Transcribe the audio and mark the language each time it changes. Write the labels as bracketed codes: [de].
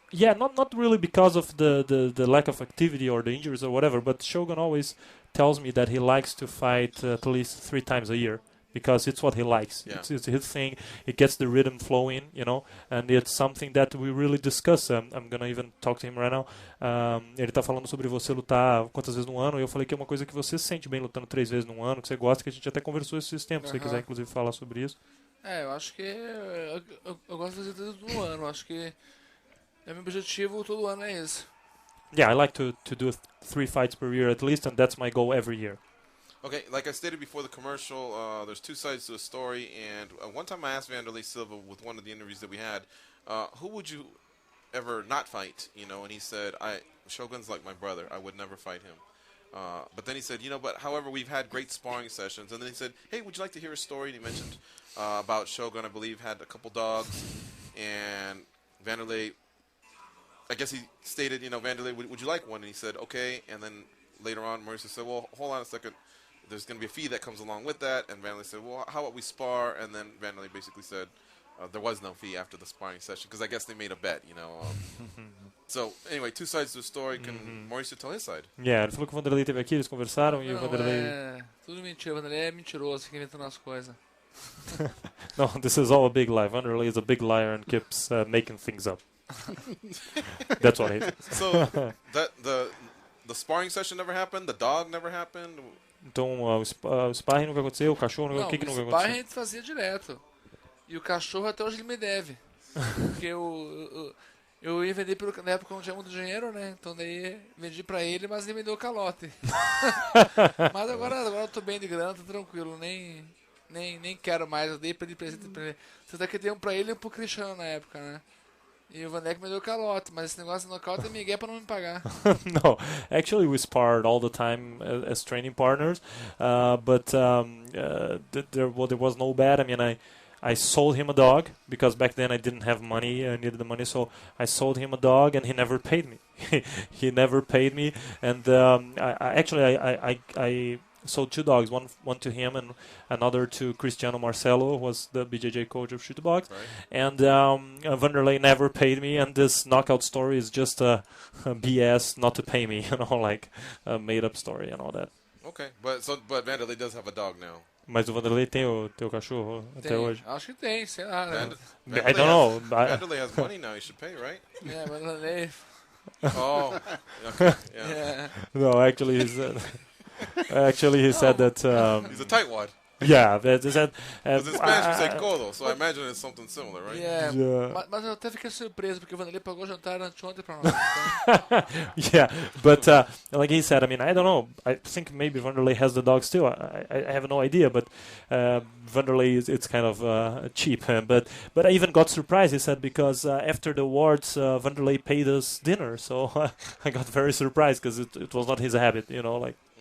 [en] Yeah, not really because of the lack of activity or the injuries or whatever, but Shogun always tells me that he likes to fight at least 3 times a year, because it's what he likes. Yeah. It's his thing. It gets the rhythm flowing, you know, and it's something that we really discuss. I'm gonna even talk to him right now. [pt] Ele tá falando sobre você lutar quantas vezes no ano, e eu falei que é uma coisa que você se sente bem lutando 3 vezes no ano, que você gosta, que a gente até conversou esses tempos, se você quiser inclusive falar sobre isso. Eu acho que eu gosto de fazer tudo no ano. Acho que meu objetivo todo ano é esse. [en] Yeah, I like to do 3 fights per year at least, and that's my goal every year. Okay, like I stated before the commercial, there's 2 sides to a story, and one time I asked Wanderlei Silva with one of the interviews that we had, who would you ever not fight, you know, and he said, Shogun's like my brother, I would never fight him. But then he said, you know, but however, we've had great sparring sessions, and then he said, hey, would you like to hear a story? And he mentioned about Shogun, I believe, had a couple dogs, and Wanderlei, I guess he stated, you know, Wanderlei, would you like one? And he said, okay, and then later on, Mauricio said, well, hold on a second. There's going to be a fee that comes along with that. And Wanderlei said, well, how about we spar? And then Wanderlei basically said there was no fee after the sparring session, because I guess they made a bet, you know. So, anyway, 2 sides to the story. Can Mauricio tell his side? [pt] Yeah, ele falou que o Wanderlei esteve aqui, eles conversaram, e o Wanderlei... tudo mentira. O Wanderlei é mentiroso, fica inventando as coisas. [en] No, this is all a big lie. Wanderlei is a big liar and keeps making things up. That's what he is. So, the sparring session never happened? The dog never happened? [pt] Então, o sparring nunca aconteceu, o cachorro nunca... O que nunca aconteceu? O sparring a gente fazia direto. E o cachorro até hoje ele me deve. Porque eu ia vender na época eu não tinha muito dinheiro, né? Então daí vendi pra ele, mas ele me deu calote. Mas agora eu tô bem de grana, tô tranquilo. Nem quero mais, eu dei pra ele presente pra ele. Você tá que dei um pra ele e um pro Cristiano na época, né? E o Vanek me deu calote, mas esse negócio de nocaute é migué pra não me pagar. [en] No, actually we sparred all the time as training partners, but there was no bet. I mean, I sold him a dog because back then I didn't have money. I needed the money, so I sold him a dog, and he never paid me. He never paid me, and I sold 2 dogs, one to him and another to Cristiano Marcelo, who was the BJJ coach of Shoot Box. Right. And Wanderlei never paid me, and this knockout story is just a BS not to pay me, you know, like a made-up story and all that. Okay, but Wanderlei does have a dog now. [pt] Mas o Wanderlei tem o teu cachorro até hoje? Acho que tem, sei lá. [en] I don't know. Wanderlei has money now, he should pay, right? Yeah, Wanderlei. Oh, okay, yeah. No, actually, he said that... he's a tightwad. Yeah, that. Because in Spanish we say codo, so I imagine it's something similar, right? [pt] Yeah, mas eu até fiquei surpreso, porque o Wanderlei pagou o jantar anteontem pra nós. Então. [en] Yeah, but like he said, I mean, I don't know. I think maybe Wanderlei has the dog still. I have no idea, but Wanderlei it's kind of cheap. But I even got surprised. He said because after the awards, Wanderlei paid us dinner, so I got very surprised because it was not his habit, you know, like.